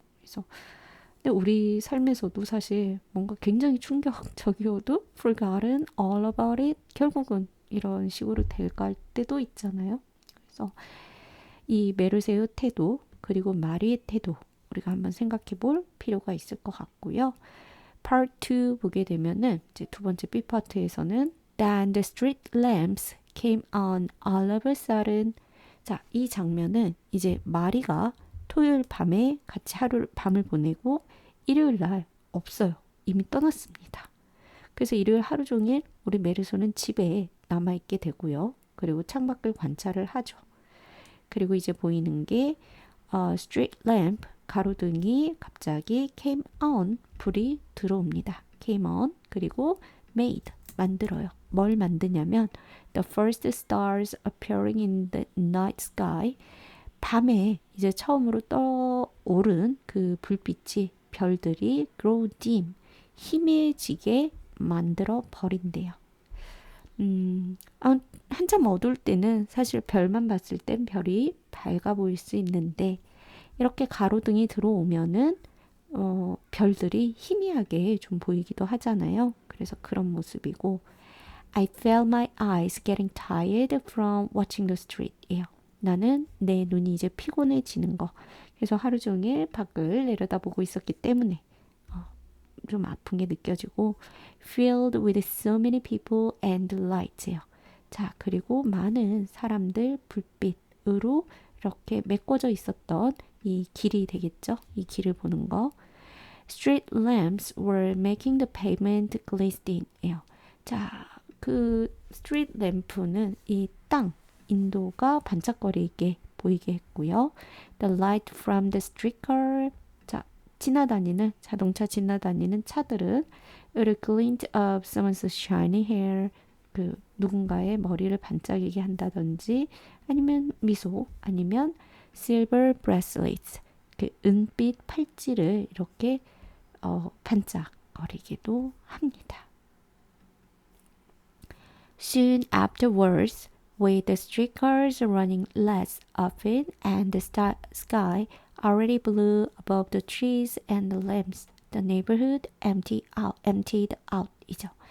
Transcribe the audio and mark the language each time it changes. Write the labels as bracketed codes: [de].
[ko] 그래서 근데 우리 삶에서도 사실 뭔가 굉장히 충격적이어도 forgotten all about it 결국은 이런 식으로 될까 할 때도 있잖아요. 그래서 이 메르세의 태도 그리고 마리의 태도 우리가 한번 생각해 볼 필요가 있을 것 같고요. [en] Part 2 [ko] 보게 되면은 이제 두 번째 B 파트에서는 [en] Then the street lamps came on all of a sudden. [ko] 자, 이 장면은 이제 마리가 토요일 밤에 같이 밤을 보내고 일요일 날 없어요. 이미 떠났습니다. 그래서 일요일 하루 종일 우리 메르소는 집에 남아있게 되고요. 그리고 창밖을 관찰을 하죠. 그리고 이제 보이는 게 street lamp, 가로등이 갑자기 [en] came on, [ko] 불이 들어옵니다. [en] came on, [ko] 그리고 [en] made, [ko] 만들어요. 뭘 만드냐면 [en] the first stars appearing in the night sky, [ko] 밤에 이제 처음으로 떠오른 그 불빛이 별들이 [en] grow dim, [ko] 희미해지게 만들어 버린대요. 한참 어두울 때는 사실 별만 봤을 땐 별이 밝아 보일 수 있는데 이렇게 가로등이 들어오면은 별들이 희미하게 좀 보이기도 하잖아요. 그래서 그런 모습이고 [en] I felt my eyes getting tired from watching the street. [ko] 예요. 나는 내 눈이 이제 피곤해지는 거. 그래서 하루 종일 밖을 내려다보고 있었기 때문에 좀 아픈 게 느껴지고 [en] filled with so many people and lights [ko] 예요. 자, 그리고 많은 사람들 불빛으로 이렇게 메꿔져 있었던 이 길이 되겠죠? 이 길을 보는 거. [en] Street lamps were making the pavement glistening예요. [ko] 자, 그 스트리트 램프는 이 땅, 인도가 반짝거리게 보이게 했고요. [en] The light from the streetcar, [ko] 자, 지나다니는 자동차 지나다니는 차들은 [en] it glint of someone's shiny hair, [ko] 그 누군가의 머리를 반짝이게 한다든지 아니면 미소 아니면 [en] silver bracelets, [ko] 그 은빛 팔찌를 이렇게 반짝거리기도 합니다. [en] Soon afterwards, with the streetcars running less often and the sky already blue above the trees and the lamps, the neighborhood emptied out 이죠.